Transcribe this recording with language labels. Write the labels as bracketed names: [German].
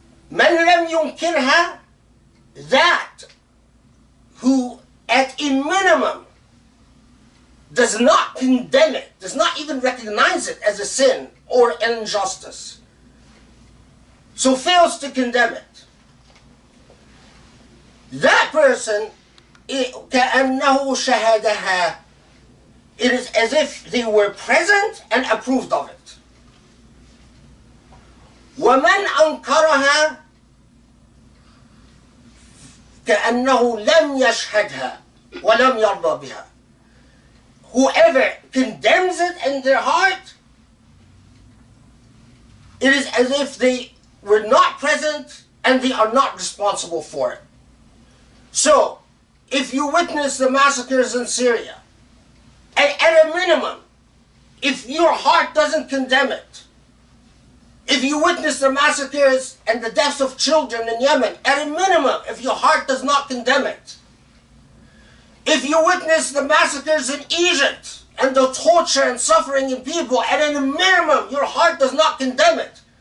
[Arabic] من لم ينكرها, [English] that who at a minimum does not condemn it, does not even recognize it as a sin or an injustice, so fails to condemn it. That person, [Arabic] كأنه شهدها, [English] it is as if they were present and approved of it. [Arabic] ومن أنكرها كأنه لم يشهدها ولم يرضى بها. [English] Whoever condemns it in their heart, it is as if they were not present and they are not responsible for it. So, if you witness the massacres in Syria, and at a minimum, if your heart doesn't condemn it, if you witness the massacres and the deaths of children in Yemen, at a minimum, if your heart does not condemn it, if you witness the massacres in Egypt and the torture and suffering in people, at a minimum, your heart does not condemn it.